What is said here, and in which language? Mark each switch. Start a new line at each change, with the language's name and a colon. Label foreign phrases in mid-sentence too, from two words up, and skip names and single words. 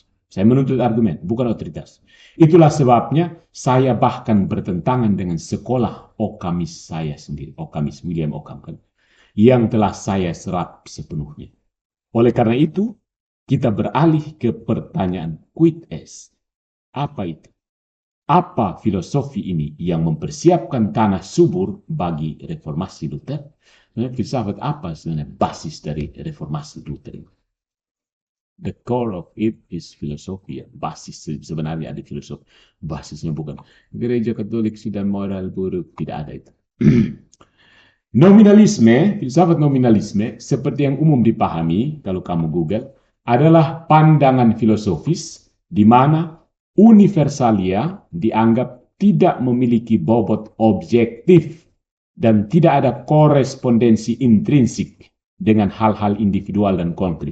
Indonesian: Saya menuntut argumen, bukan otoritas. Itulah sebabnya saya bahkan bertentangan dengan sekolah Okkamis saya sendiri, Okkamis William Ockham, kan, yang telah saya serap sepenuhnya. Oleh karena itu, kita beralih ke pertanyaan
Latin: quid est.
Indonesian: Apa itu? Apa filosofi ini yang mempersiapkan tanah subur bagi reformasi Luther? Filsafat apa sebenarnya basis dari reformasi Luther ini?
English: The core of it is filosofi.
Indonesian: Ya. Basis sebenarnya ada filosofi. Basisnya bukan gereja Katolik sudah moral buruk, tidak ada itu. Nominalisme, filsafat nominalisme, seperti yang umum dipahami kalau kamu Google, adalah pandangan filosofis di mana universalia dianggap tidak memiliki bobot objektif dan tidak ada korespondensi intrinsik dengan hal-hal individual dan konkret.